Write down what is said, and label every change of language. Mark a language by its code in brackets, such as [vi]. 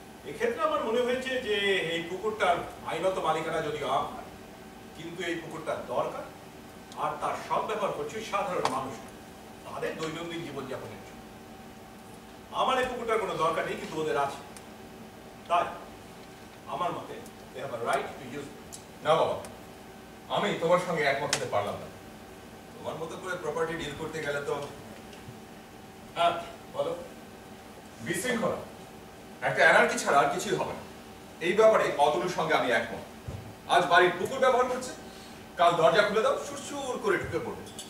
[bn] এক্ষেত্রে আমার মনে হয়েছে যে এই পুকুরটার আইনত মালিকানা যদিও আমার, কিন্তু এই পুকুরটার দরকার, আর তার সৎ ব্যবহার করছে সাধারণ মানুষ, তাদের দৈনন্দিন জীবনযাপনের জন্য। আমার এই পুকুরটার কোনো দরকার নেই, কিন্তু ওদের আছে। তাই আমার মতে [en] they have a right to use it. [bn] না বাবা, আমি তোমার সঙ্গে একমত হতে পারলাম না। তোমার মতো করে প্রপার্টি ডিল করতে গেলে তো হ্যাঁ, বলো। বিশৃঙ্খলা, একটা অ্যানার্কি ছাড়া আর কিছুই হবে না। এই ব্যাপারে অতনুর সঙ্গে আমি একমত। আজ বাড়ির পুকুর ব্যবহার করছে, কাল দরজা খুলে দাও, সুরসুর করে ঢুকে পড়বে।